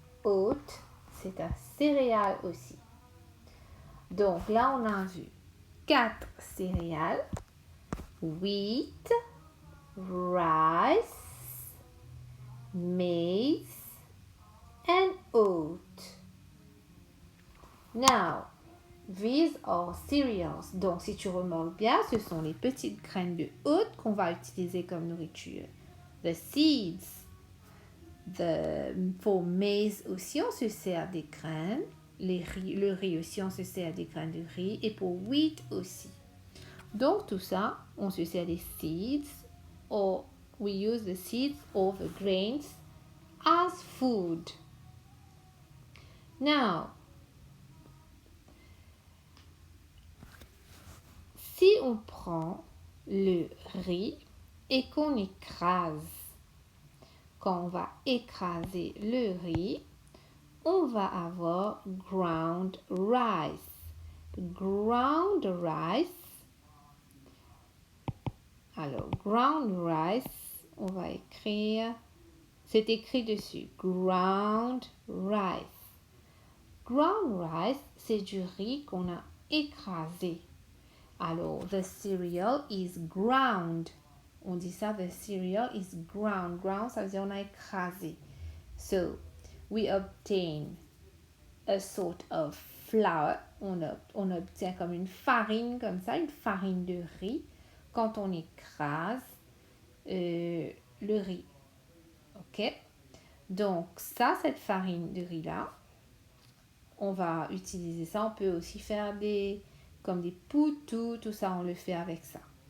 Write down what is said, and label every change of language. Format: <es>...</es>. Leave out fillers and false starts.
<fr>Oat, c'est un céréale aussi. Donc là, on a vu 4 céréales.</fr> <en>Wheat, rice, maize, and oat. Now, these are cereals.</en> <fr>Donc, si tu remarques bien, ce sont les petites graines de oat qu'on va utiliser comme nourriture.</fr> <en>The seeds.</en> <fr>Pour maize aussi, on se sert des graines. Le riz aussi, on se sert des graines de riz. Et pour wheat aussi. Donc, tout ça, on se sert des seeds.</fr> <en>Or we use the seeds or the grains as food.</en> <fr>Now, si on prend le riz et qu'on écrase, quand on va écraser le riz, on va avoir</fr> <en>ground rice. Ground rice.</en> <fr>Alors,</fr> <en>ground rice,</en> <fr>on va écrire, c'est écrit dessus, ground rice.</fr> <en>Ground rice,</en> <fr>c'est du riz qu'on a écrasé. Alors,</fr> <en>the cereal is ground.</en> <fr>On dit ça,</fr> <en>the cereal is ground.</en> <fr>Ground, ça veut dire on a écrasé.</fr> <en>So, we obtain a sort of flour.</en> <fr>On obtient comme une farine, comme ça, une farine de riz, quand on écrase le riz. OK? Donc, ça, cette farine de riz-là, on va utiliser ça. On peut aussi faire comme des poutous, tout ça, on le fait avec ça.</fr>